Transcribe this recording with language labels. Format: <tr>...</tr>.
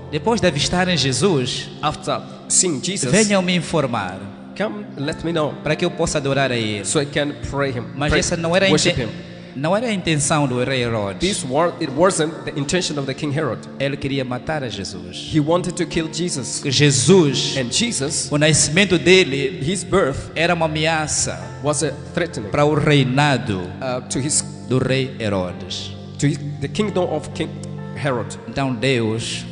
<pt>depois de avistarem Jesus,</pt> <en>After seeing Jesus,</en> <pt>venham me informar,</pt> <en>come let me know</en> <pt>para que eu possa adorar a ele.</pt> <en>so I can pray him,</en> <pt>Mas essa não era,</pt> <en>worship him.</en> <pt>não era a intenção do rei Herodes.</pt> <en>It wasn't the intention of the King Herod.</en> <pt>Ele queria matar a Jesus.</pt> <en>He wanted to kill Jesus.</en> <pt>Porque Jesus,</pt> <en>And Jesus,</en> <pt>o nascimento dele</pt> <en>his birth</en> <pt>era uma ameaça</pt> <en>was a threatening</en> <pt>para o reinado</pt> <en>to</en> <pt>do rei Herodes.</pt> <en>the kingdom of King Herod.</en> <pt>Então Deus</pt>